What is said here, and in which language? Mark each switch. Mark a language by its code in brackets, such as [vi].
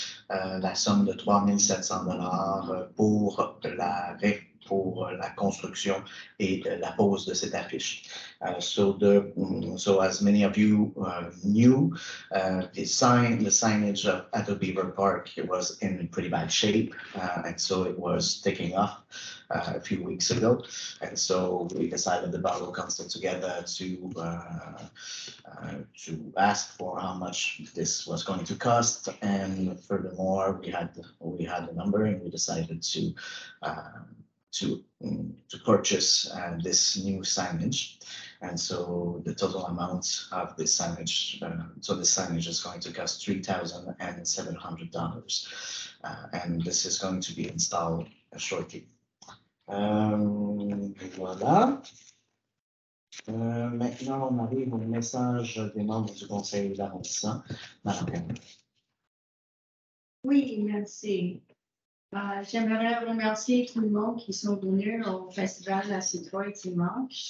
[fr] La somme de 3 700 $ pour la construction et la pose de cette affiche. [en] So as many of you knew, the signage at the Beaver Park was in pretty bad shape, and so it was taking off a few weeks ago. And so we decided the Borough Council together to ask for how much this was going to cost, and furthermore, we had the number, and we decided to purchase this new signage. And so the total amount of this signage, this signage is going to cost $3,700, and this is going to be installed shortly. [fr] Voilà. Maintenant, on arrive au message des membres du conseil d'arrondissement. Oui, merci. J'aimerais remercier tout le monde qui sont venus au festival La Citrouille dimanche.